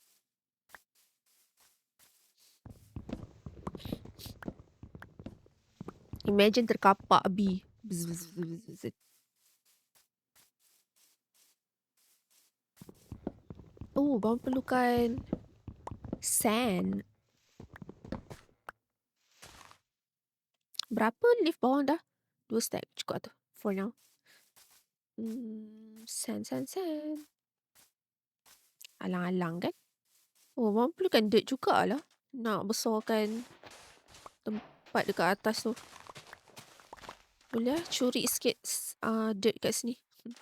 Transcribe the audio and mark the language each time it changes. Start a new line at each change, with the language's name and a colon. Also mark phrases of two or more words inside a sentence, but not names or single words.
English: Imagine terkapak bee. Bzz, bzz, bzz, bzz, bzz.
Malay: Oh, bawang perlukan sand. Berapa leaf bawang dah? 2 stack cukup tu
English: for now.
Malay: Sand. Alang-alang kan? Oh, bawang perlukan dirt jugalah. Nak besarkan tempat dekat atas tu. Boleh lah curi sikit dirt kat sini.